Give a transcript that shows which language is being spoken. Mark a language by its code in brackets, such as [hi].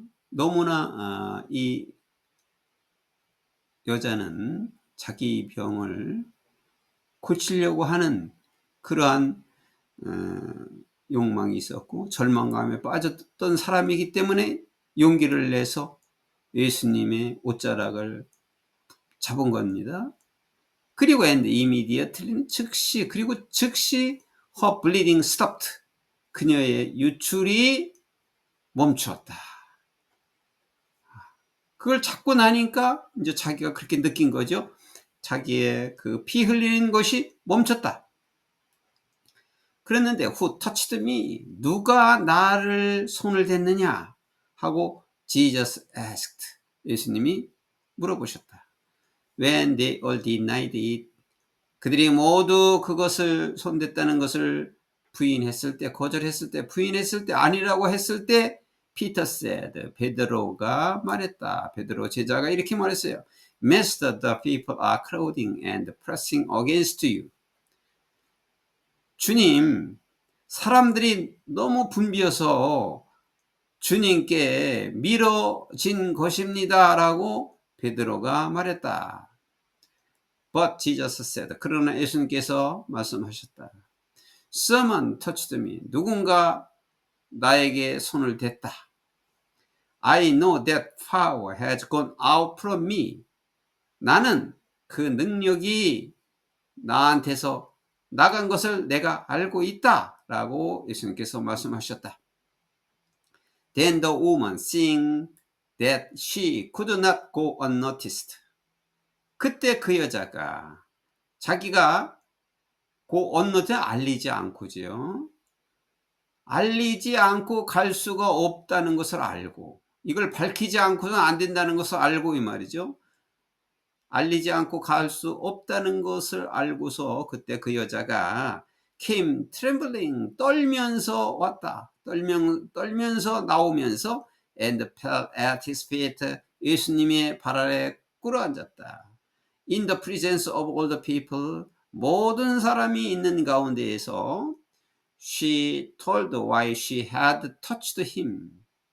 [ko] 너무나 이 여자는 자기 병을 고치려고 하는 그러한 욕망이 있었고 절망감에 빠졌던 사람이기 때문에 용기를 내서 예수님의 옷자락을 잡은 겁니다. 그리고 [en] and immediately, [ko] 즉시, 그리고 즉시 [en] her bleeding stopped. [ko] 그녀의 유출이 멈추었다. 그걸 잡고 나니까 이제 자기가 그렇게 느낀 거죠. 자기의 그 피 흘리는 것이 멈췄다. 그랬는데 [en] who touched me? [ko] 누가 나를 손을 댔느냐? 하고 [en] Jesus asked. [ko] 예수님이 물어보셨다. [en] When they all denied it. [ko] 그들이 모두 그것을 손댔다는 것을 부인했을 때, 거절했을 때, 부인했을 때, 아니라고 했을 때, [en] Peter said, [ko] 베드로가 말했다. 베드로 제자가 이렇게 말했어요. [en] Master, the people are crowding and pressing against you. [ko] 주님, 사람들이 너무 붐비어서 주님께 미뤄진 것입니다. 라고 베드로가 말했다. [en] But Jesus said, [ko] 그러나 예수님께서 말씀하셨다. [en] Someone touched me. [ko] 누군가 나에게 손을 댔다. [en] I know that power has gone out from me. [ko] 나는 그 능력이 나한테서 나간 것을 내가 알고 있다. 라고 예수님께서 말씀하셨다. [en] Then the woman, seeing that she could not go unnoticed. [ko] 그때 그 여자가 자기가 언노트 알리지 않고죠. 알리지 않고 갈 수가 없다는 것을 알고, 이걸 밝히지 않고는 안 된다는 것을 알고 이 말이죠. 알리지 않고 갈 수 없다는 것을 알고서 그때 그 여자가 [en] came trembling, [ko] 떨면서 왔다. 떨면서 나오면서 [en] and fell at his feet, [ko] 예수님의 발 아래 꿇어앉았다. [en] In the presence of all the people, [ko] 모든 사람이 있는 가운데에서 [en] she told why she had touched him.